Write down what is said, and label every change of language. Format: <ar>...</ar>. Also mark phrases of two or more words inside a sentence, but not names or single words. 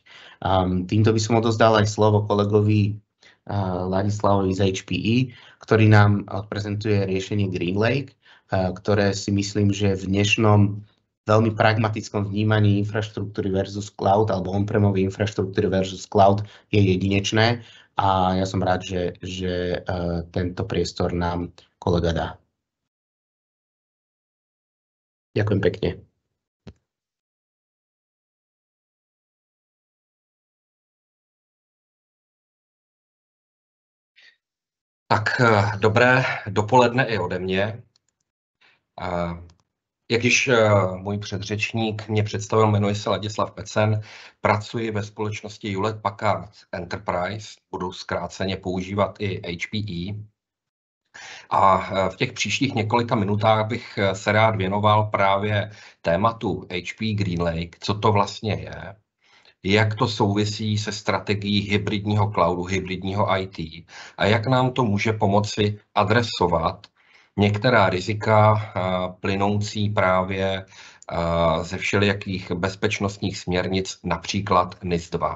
<sk>Týmto by som odozdal aj slovo kolegovi Ladislavovi z HPE, ktorý nám odprezentuje riešenie GreenLake, ktoré si myslím, že v dnešnom veľmi pragmatickom vnímaní infraštruktúry versus cloud alebo on-premovej infraštruktúry versus cloud je jedinečné a ja som rád, že tento priestor nám kolega dá. Ďakujem pekne.</sk> <cs>Tak dobré dopoledne i ode mě. Jak již můj předřečník mě představil, jmenuji se Ladislav Pecen, pracuji ve společnosti Hewlett Packard Enterprise, budu zkráceně používat i HPE. A v těch příštích několika minutách bych se rád věnoval právě tématu HPE GreenLake, co to vlastně je, jak to souvisí se strategií hybridního cloudu, hybridního IT a jak nám to může pomoci adresovat některá rizika plynoucí právě ze všelijakých bezpečnostních směrnic, například NIS-2.</cs>